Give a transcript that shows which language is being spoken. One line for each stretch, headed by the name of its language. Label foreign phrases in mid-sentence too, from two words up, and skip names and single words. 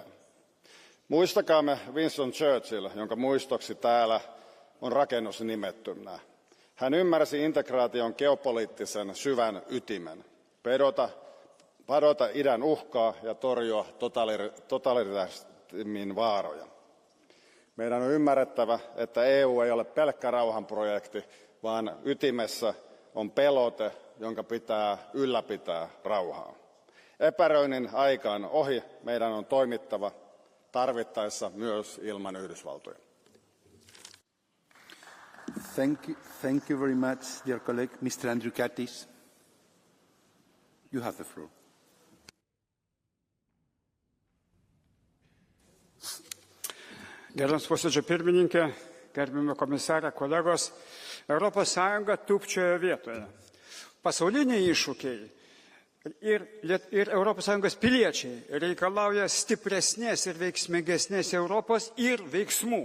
Finnish: Muistakaamme Winston Churchill, jonka muistoksi täällä on rakennus nimettynä. Hän ymmärsi integraation geopoliittisen syvän ytimen. Padota idän uhkaa ja torjua totalitarismin vaaroja. Meidän on ymmärrettävä, että EU ei ole pelkkä rauhanprojekti, vaan ytimessä on pelote, jonka pitää ylläpitää rauhaa. Epäröinnin aika on ohi, meidän on toimittava tarvittaessa myös ilman Yhdysvaltoja.
English: Thank you very much, dear colleague. Mr. Andriukaitis, you have the floor.
Lithuanian: Gerbiamas posėdžio pirmininkė, gerbiami komisarė, kolegos, Europos Sąjunga tūpčiojo vietoje. Pasauliniai iššūkiai ir Europos Sąjungos piliečiai reikalauja stipresnės ir veiksmingesnės Europos ir veiksmų.